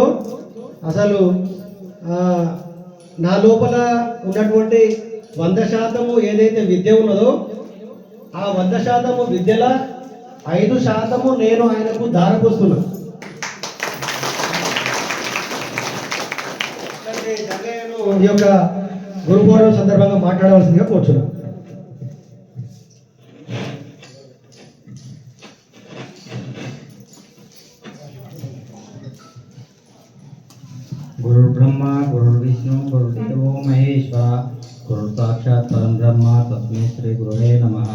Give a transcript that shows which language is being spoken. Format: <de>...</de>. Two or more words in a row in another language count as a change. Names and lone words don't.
<te>అసలు నా లోపల ఉన్నటువంటి 100% ఏదైతే విద్య ఉన్నదో ఆ 100% విద్యల 5% నేను ఆయనకు దారపోస్తున్నా. జంగయ్యను ఈ యొక్క గురు పౌర్ణమి సందర్భంగా మాట్లాడవలసిందిగా కోరుచున్నాను.</te> <sa>गुरु ब्रह्मा गुरु विष्णु गुरुदेवो महेश्वर गुरु साक्षात् परं ब्रह्म तस्मै श्री गुरुवे नमः.</sa>